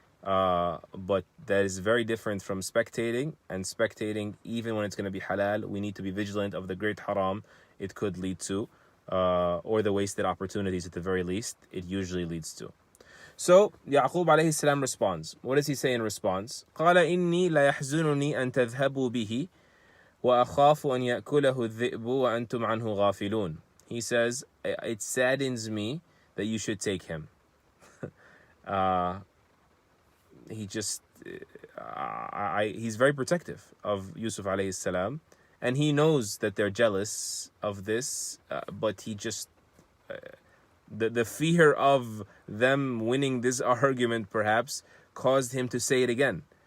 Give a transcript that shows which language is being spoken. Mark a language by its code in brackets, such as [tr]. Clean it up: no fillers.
[en] But that is very different from spectating. And spectating, even when it's going to be halal, we need to be vigilant of the great haram it could lead to, or the wasted opportunities at the very least it usually leads to. So Yaqub alayhi salam responds. What does he say in response? [ar] قال إني لا يحزنني أن تذهبوا به وأخاف أن يأكله الذئب وأنتم عنه غافلون. [en] He says, it saddens me that you should take him. He's very protective of Yusuf alayhi salam, and he knows that they're jealous of this, but he just, the fear of them winning this argument perhaps caused him to say it again.